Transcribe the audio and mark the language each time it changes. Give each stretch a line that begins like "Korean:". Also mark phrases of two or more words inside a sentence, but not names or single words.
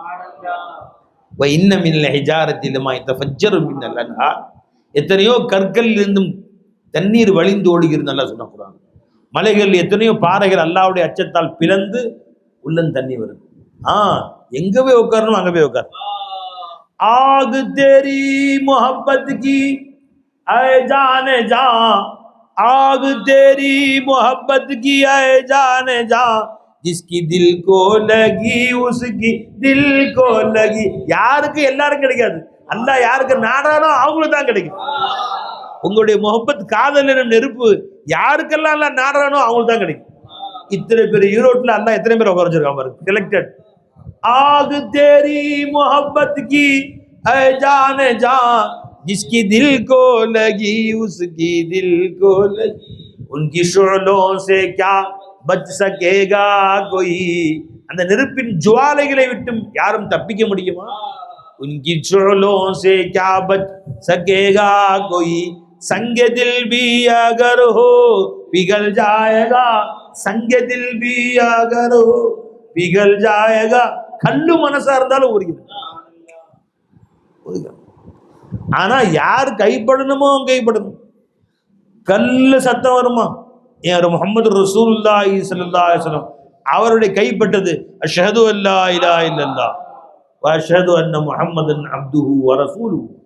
Tamil: எத்தனையோ கற்கள் இருந்தும் தண்ணீர் வழிந்து ஓடுகிறது நல்லா சொன்னா. மலைகள் எத்தனையோ பாறைகள் அல்லாவுடைய அச்சத்தால் பிளந்து உள்ள தண்ணி வருது. எங்க போய் உட்காரணும் அங்க போய் உட்காரு.
Hindi: ஆग तेरी मोहब्बत की ऐ जाने जा, आग तेरी मोहब्बत की ऐ जाने जा, जिसकी दिल को लगी उसकी दिल को लगी.
Tamil: யாருக்கு எல்லாரும் கிடைக்காது, அல்லாஹ் யாருக்கு நாடானோ அவங்களுக்கு தான் கிடைக்கும். உங்களுடைய முஹப்பத் காதல் எனும் நெருப்பு யாருக்கெல்லாம் அல்லாஹ் நாடானோ அவங்களுக்கு தான் கிடைக்கும். இத்தனை பேர் ஈரோட்டில் அல்லாஹ் எத்தனை பேர் உட்கார வச்சிருக்கான் பாருங்க, செலக்டட்.
Hindi: आग तेरी मोहब्बत की ऐ जाने जा, जिसकी दिल को लगी उसकी दिल को लगी, उनकी शोलों से क्या बच सकेगा कोई.
Tamil: அந்த நெருப்பின் ஜுவாலைகளை விட்டும் யாரும் தப்பிக்க முடியுமா?
Hindi: उनकी शोलों से क्या बच सकेगा कोई, संग दिल भी अगर हो पिघल जाएगा, संग दिल भी अगर हो पिघल जाएगा.
Tamil: கல்லு மனசா இருந்தாலும் உருகிறது. ஆனா யார் கைப்படணுமோ கைப்படணும். கல்லு சத்தம் வருமா? யார்?
Arabic: محمد رسول الله صلى الله عليه وسلم
Tamil: அவருடைய கைப்பட்டது
Arabic: أشهد أن لا إله إلا الله و أشهد أن محمدا عبده و رسوله.